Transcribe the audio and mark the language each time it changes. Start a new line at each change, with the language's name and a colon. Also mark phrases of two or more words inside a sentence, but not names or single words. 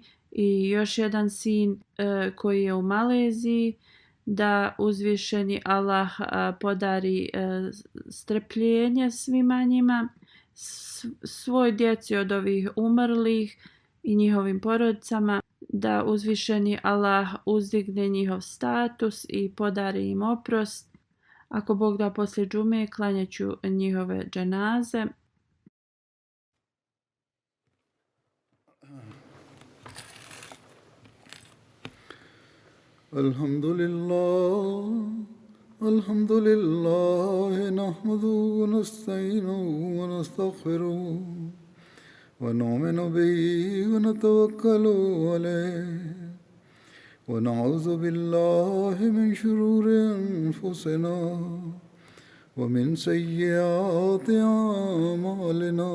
Bosnian: I još jedan sin koji je u Maleziji, da uzvišeni Allah podari strpljenje svima njima, svoj djeci od ovih umrlih i njihovim porodicama, da uzvišeni Allah uzdigne njihov status i podari im oprost. Ako Bog da, poslije džume klanjat ću njihove dženaze.
Arabic: الحمد لله، نحمده ونستعينه و نستغفره ونؤمن به ونتوكل عليه ونعوذ بالله من شرور أنفسنا ومن سيئات أعمالنا.